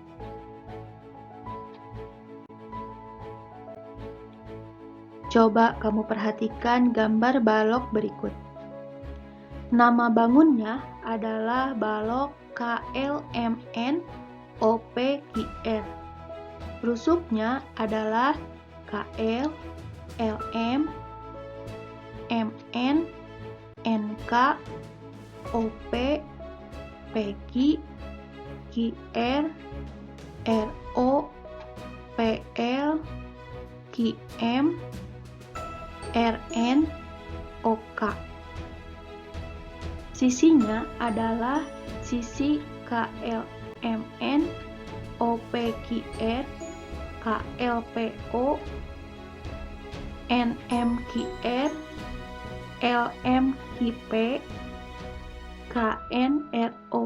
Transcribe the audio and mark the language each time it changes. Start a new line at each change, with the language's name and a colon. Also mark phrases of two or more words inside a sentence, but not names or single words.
Indonesian: Coba kamu perhatikan gambar balok berikut. Nama bangunnya adalah balok KLMN OPQR. Rusuknya adalah KL, LM, MN, NK, OP, PQ, QR, RO, PL, QM, RN, OK. Sisinya adalah sisi KLMN, OPQR, KLPO, NMQR, LMQP, KNRO.